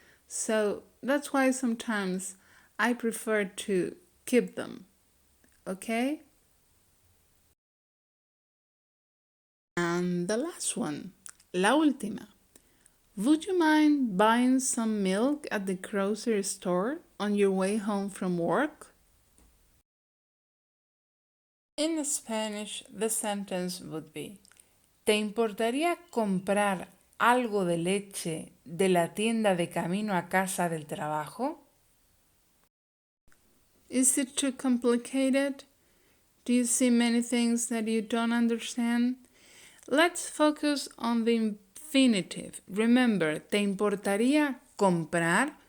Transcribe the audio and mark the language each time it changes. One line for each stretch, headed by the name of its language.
English: So that's why sometimes I prefer to keep them, okay? And the last one,
Spanish: la última.
English: Would you mind buying some milk at the grocery store on your way home from work? In Spanish, the sentence would be,
Spanish: ¿te importaría comprar algo de leche de la tienda de camino a casa del trabajo?
English: Is it too complicated? Do you see many things that you don't understand? Let's focus on the infinitive.
Spanish: Remember, ¿te importaría comprar?